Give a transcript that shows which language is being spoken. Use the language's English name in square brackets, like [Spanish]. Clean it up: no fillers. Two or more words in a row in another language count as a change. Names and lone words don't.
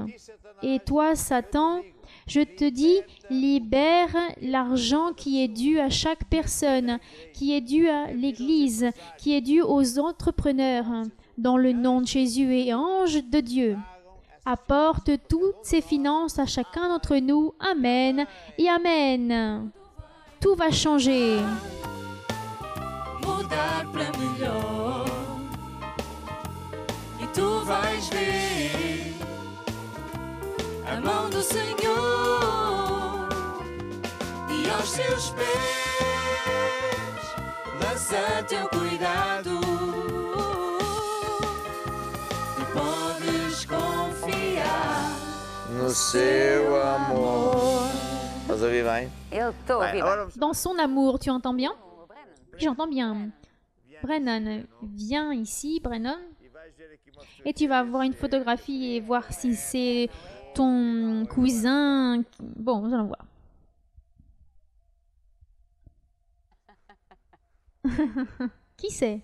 [French] Et toi, Satan, je te dis, libère l'argent qui est dû à chaque personne, qui est dû à l'Église, qui est dû aux entrepreneurs, dans le nom de Jésus et ange de Dieu. Apporte toutes ces finances à chacun d'entre nous. Amen et Amen. Tout va changer. [Portuguese] Mudar para melhor e tu vais ver a mão do Senhor e aos teus pés lança teu cuidado. Tu podes confiar No seu amor. Estás a ouvir bem? Eu estou a ouvir. Agora [French] Dans son amour, tu entends bien? J'entends bien. Brennan, viens ici, Brennan. Et tu vas voir une photographie et voir si c'est ton cousin. Bon, nous allons voir. Qui c'est?